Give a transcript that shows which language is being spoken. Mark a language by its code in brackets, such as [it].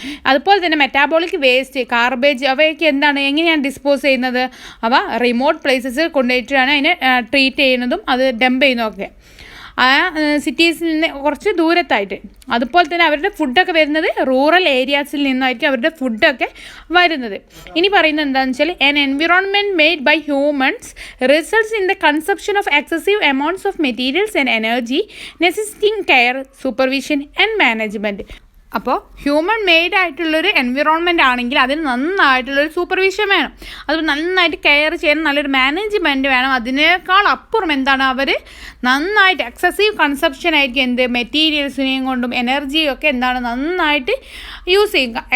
[ml] അതുപോലെ തന്നെ metabolic waste, garbage, അവയൊക്കെ എന്താണ്? എങ്ങനെയാണ് ഡിസ്പോസ് ചെയ്യുന്നത്? അവ റിമോട്ട് പ്ലേസസ് കൊണ്ടുപോയിട്ടാണ് അതിനെ ട്രീറ്റ് ചെയ്യുന്നതും അത് ഡംപ് ചെയ്യുന്നതൊക്കെ. സിറ്റീസിൽ നിന്ന് കുറച്ച് ദൂരത്തായിട്ട്. അതുപോലെ തന്നെ അവരുടെ ഫുഡൊക്കെ വരുന്നത് റൂറൽ ഏരിയാസിൽ നിന്നായിരിക്കും അവരുടെ ഫുഡൊക്കെ വരുന്നത്. ഇനി പറയുന്നത് എന്താണെന്ന് വെച്ചാൽ [en] an environment made by humans results in the consumption of excessive amounts of materials and energy necessitating care, supervision and management. [ml] അപ്പോൾ ഹ്യൂമൻ മെയ്ഡ് ആയിട്ടുള്ളൊരു എൻവിറോൺമെൻ്റ് ആണെങ്കിൽ അതിന് നന്നായിട്ടുള്ളൊരു സൂപ്പർവിഷൻ വേണം, അത് നന്നായിട്ട് കെയർ ചെയ്യാൻ നല്ലൊരു മാനേജ്മെൻറ്റ് വേണം. അതിനേക്കാൾ അപ്പുറം എന്താണ്, അവർ നന്നായിട്ട് എക്സസീവ് കൺസപ്ഷൻ ആയിരിക്കും എന്ത് മെറ്റീരിയൽസിനെയും കൊണ്ടും എനർജിയും ഒക്കെ എന്താണ് നന്നായിട്ട് യൂസ് ചെയ്യും.